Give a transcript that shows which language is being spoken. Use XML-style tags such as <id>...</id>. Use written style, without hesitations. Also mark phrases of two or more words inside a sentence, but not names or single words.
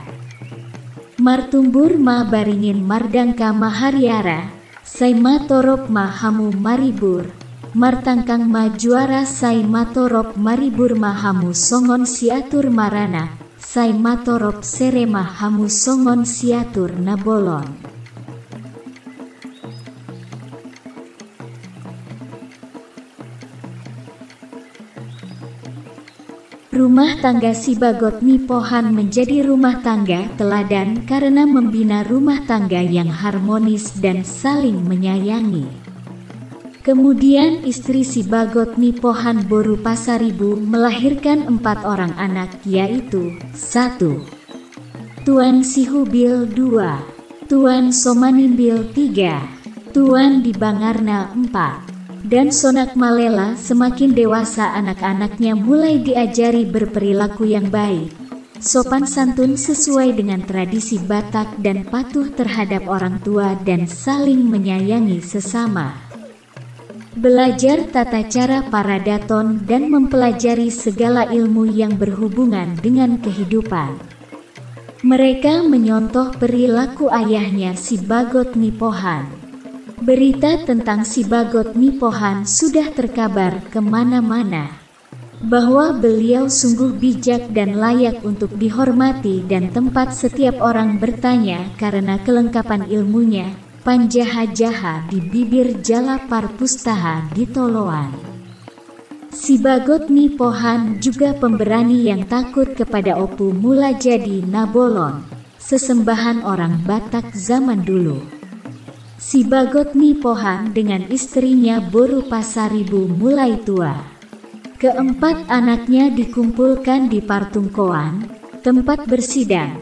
<bbc>Martumbur ma baringin mardangka mahariara, sai matorop mahamu maribur, martangkang ma juara sai matorop maribur mahamu songon siatur marana, sai matorop sere mahamu songon siatur nabolon.</bbc> <id>Rumah tangga si Bagot Nipohan menjadi rumah tangga teladan karena membina rumah tangga yang harmonis dan saling menyayangi. Kemudian istri si Bagot Nipohan Boru Pasaribu melahirkan 4 orang anak, yaitu 1. Tuan Sihubil 2, Tuan Somanimbil 3, Tuan Dibangarna 4. Dan Sonak Malela. Semakin dewasa anak-anaknya mulai diajari berperilaku yang baik, sopan santun sesuai dengan tradisi Batak dan patuh terhadap orang tua dan saling menyayangi sesama. Belajar tata cara paradaton dan mempelajari segala ilmu yang berhubungan dengan kehidupan. Mereka menyontoh perilaku ayahnya si Bagot Nipohan. Berita tentang si Bagot Nipohan sudah terkabar kemana-mana, bahwa beliau sungguh bijak dan layak untuk dihormati dan tempat setiap orang bertanya karena kelengkapan ilmunya,</id> <bbc>panjaha-jaha di bibir jala parpustaha di Toloan.</bbc> <id>Si Bagot Nipohan juga pemberani yang takut kepada Opu mula jadi Nabolon, sesembahan orang Batak zaman dulu. Si Bagot Nipohan dengan istrinya Boru Pasaribu mulai tua. Keempat anaknya dikumpulkan di Partungkoan, tempat bersidang.</id>